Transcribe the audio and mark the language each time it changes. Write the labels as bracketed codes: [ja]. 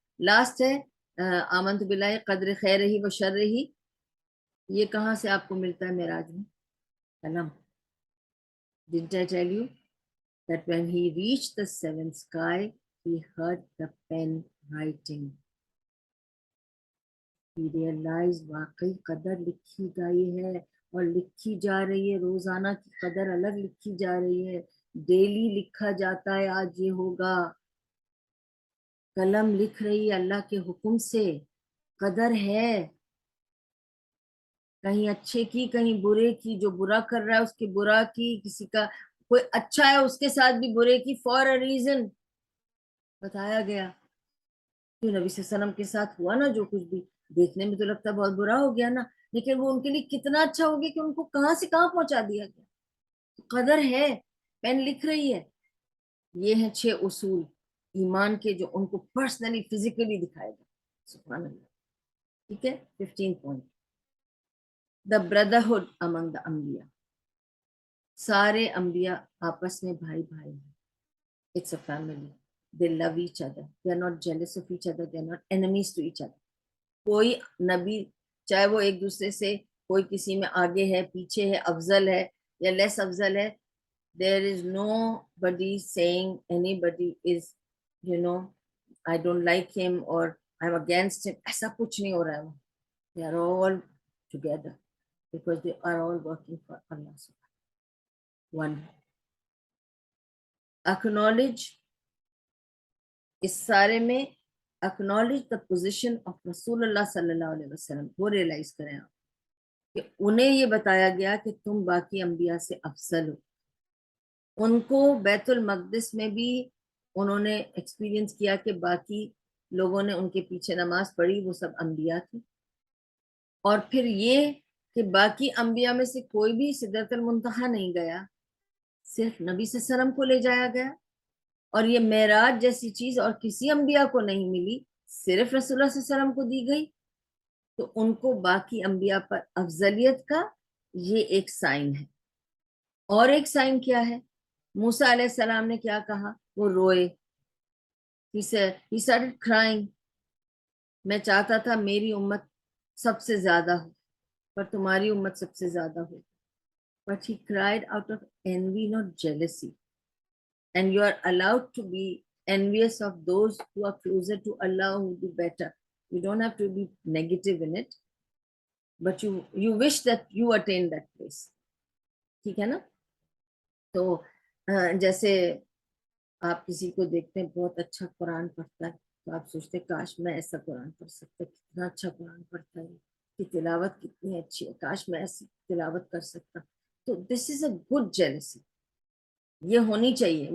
[ur] Last ہے آمنت باللہ قدر خیر ہی و شر ہی. یہ کہاں سے آپ کو ملتا ہے معراج میں؟ قلم. [en] Didn't I tell you that when he reached the 7th sky, he heard the pen writing. He realized [ur] واقعی قدر لکھی گئی ہے اور لکھی جا رہی ہے. روزانہ کی قدر الگ لکھی جا رہی ہے, ڈیلی لکھا جاتا ہے آج یہ ہوگا. قلم لکھ رہی ہے اللہ کے حکم سے. قدر ہے, کہیں اچھے کی کہیں برے کی. جو برا کر رہا ہے اس کے برا کی, کسی کا کوئی اچھا ہے اس کے ساتھ بھی برے کی, [en] for a reason [ur] بتایا گیا. تو نبی صلی اللہ علیہ وسلم کے ساتھ ہوا نا جو کچھ بھی, دیکھنے میں تو لگتا ہے بہت برا ہو گیا نا, لیکن وہ ان کے لیے کتنا اچھا ہو گیا کہ ان کو کہاں سے کہاں پہنچا دیا گیا. قدر ہے, پین لکھ رہی ہے. یہ ہیں 6 اصول ایمان کے جو ان کو پرسنلی فزیکلی دکھائے گا. سبحان اللہ. ٹھیک ہے. 15 پوائنٹ. [en] The brotherhood among the انبیاء. [ur] سارے انبیاء آپس میں بھائی بھائی ہیں. [en] It's a family. They love each other. They are not jealous of each other. They are not enemies to each other. [ur] کوئی نبی چاہے وہ ایک دوسرے سے کوئی کسی میں آگے ہے پیچھے ہے افضل ہے یا لیس افضل ہے, [en] there is nobody saying anybody is, I don't like him or I'm against him. [ur] ایسا کچھ نہیں ہو رہا ہے. وہ [en] they are all together because they are all working for Allah subhanahu. One. Acknowledge [ur] اس سارے میں [en] acknowledge the position of رسول اللہ صلی اللہ علیہ وسلم. [ur] وہ ریئلائز کریں آپ کہ انہیں یہ بتایا گیا کہ تم باقی انبیاء سے افضل ہو. ان کو بیت المقدس میں بھی انہوں نے ایکسپیرینس کیا کہ باقی لوگوں نے ان کے پیچھے نماز پڑھی, وہ سب انبیاء تھے. اور پھر یہ کہ باقی انبیاء میں سے کوئی بھی سدرۃ المنتہا نہیں گیا, صرف نبی صلی اللہ علیہ وسلم کو لے جایا گیا. اور یہ معراج جیسی چیز اور کسی انبیاء کو نہیں ملی, صرف رسول اللہ صلی اللہ علیہ وسلم کو دی گئی. تو ان کو باقی انبیاء پر افضلیت کا یہ ایک سائن ہے. اور ایک سائن کیا ہے؟ موسیٰ علیہ السلام نے کیا کہا؟ وہ روئے. [en] He started crying. [ur] میں چاہتا تھا میری امت سب سے زیادہ ہو پر تمہاری امت سب سے زیادہ ہو. [en] But he cried out of envy, not jealousy. And you are allowed to be envious of those who are closer to Allah, who do better. You don't have to be negative in it, but you wish that you attain that place. [ur] ٹھیک ہے نا. تو جیسے آپ کسی کو دیکھتے ہیں بہت اچھا قرآن پڑھتا ہے تو آپ سوچتے ہیں کاش میں ایسا قرآن پڑھ سکتا, کتنا اچھا قرآن پڑھتا ہے, کہ تلاوت کتنی اچھی ہے, کاش میں ایسی تلاوت کر سکتا. تو [en] This is a good jealousy. [ur] یہ ہونی چاہیے.